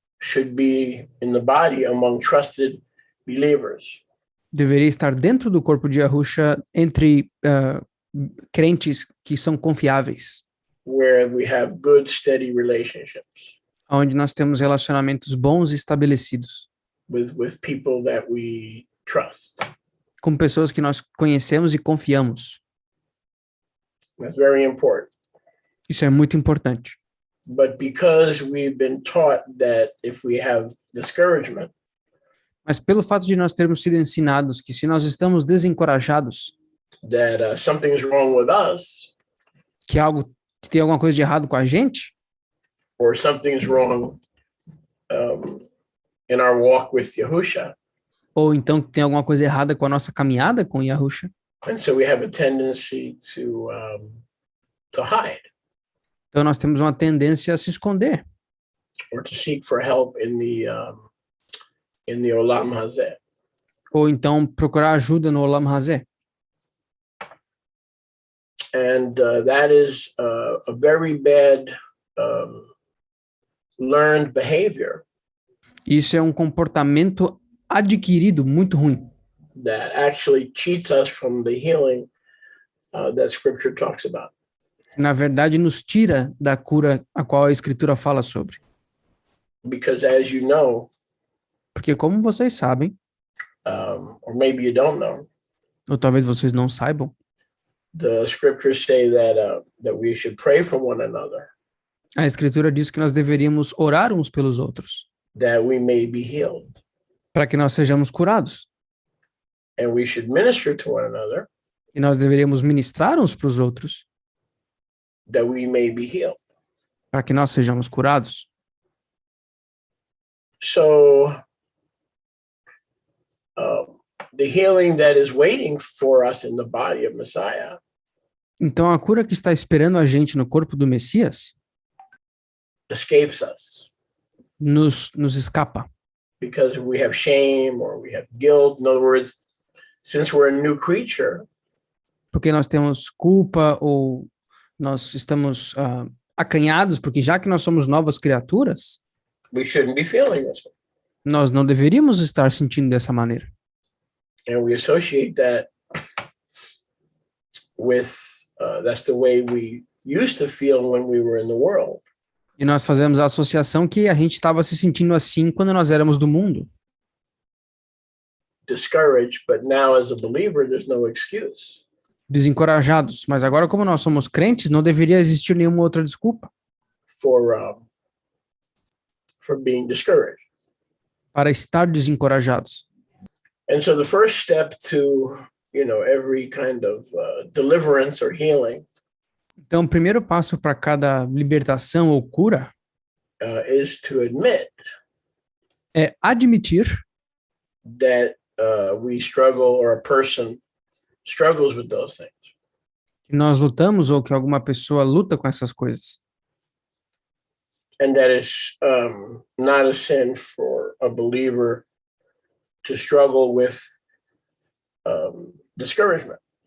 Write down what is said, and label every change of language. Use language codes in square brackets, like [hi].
[en] should be in the body among trusted believers, [pt] deveria estar dentro do corpo de Yahusha entre crentes que são confiáveis, [en] where we have good, steady relationships [pt] onde nós temos relacionamentos bons e estabelecidos, [en] with people that we trust. [pt] com pessoas que nós conhecemos e confiamos. [en] That's very important. [pt] Isso é muito importante. [en] But because we've been taught that if we have discouragement, [pt] Mas pelo fato de nós termos sido ensinados que se nós estamos desencorajados, [en] that something's wrong with us, [pt] que tem alguma coisa de errado com a gente, [en] or something's wrong in our walk with Yahusha, [pt] ou então que tem alguma coisa errada com a nossa caminhada com Yahusha, [en] and so we have a tendency to hide [pt] então nós temos uma tendência a se esconder, [en] or to seek for help in the Olam Hazeh. [pt] ou então procurar ajuda no Olam Hazeh. [en] And that is a very bad learned behavior [pt] Isso é um comportamento adquirido muito ruim, [en] that actually cheats us from the healing that Scripture talks about. [pt] que na verdade nos tira da cura a qual a Escritura fala sobre. [en] Because as you know, [pt] Porque como vocês sabem, [en] or maybe you don't know, [pt] ou talvez vocês não saibam, [en] the Scriptures say that we should pray for one another, [pt] a Escritura diz que nós deveríamos orar uns pelos outros, [en] that we may be healed, [pt] para que nós sejamos curados. [en] and we should minister to one another, [pt] E nós deveríamos ministrar uns para os outros, [en] that we may be healed. [pt] para que nós sejamos curados. [en] So the healing that is waiting for us in the body of Messiah [pt] Então a cura que está esperando a gente no corpo do Messias [en] escapes us [pt] nos escapa, [en] because we have shame or we have guilt. In other words, since we're a new creature, [pt] porque nós temos culpa ou nós estamos acanhados, porque já que nós somos novas criaturas, [en] we shouldn't be feeling this way. [pt] nós não deveríamos estar sentindo dessa maneira. [en] And we associate that with, that's the way we used to feel when we were in the world. [pt] E nós fazemos a associação que a gente estava se sentindo assim quando nós éramos do mundo, [en] Discouraged, but now as a believer, there's no excuse [pt] desencorajados. Mas agora, como nós somos crentes, não deveria existir nenhuma outra desculpa [en] for being discouraged. [pt] para estar desencorajados. [en] And so the first step to, every kind of deliverance or healing [pt] Então, o primeiro passo para cada libertação ou cura [en] is to admit [pt] é admitir [en] that we struggle or a person struggles with those things. [pt] que nós lutamos ou que alguma pessoa luta com essas coisas. [en] And that is not a sin for a believer to struggle with discouragement.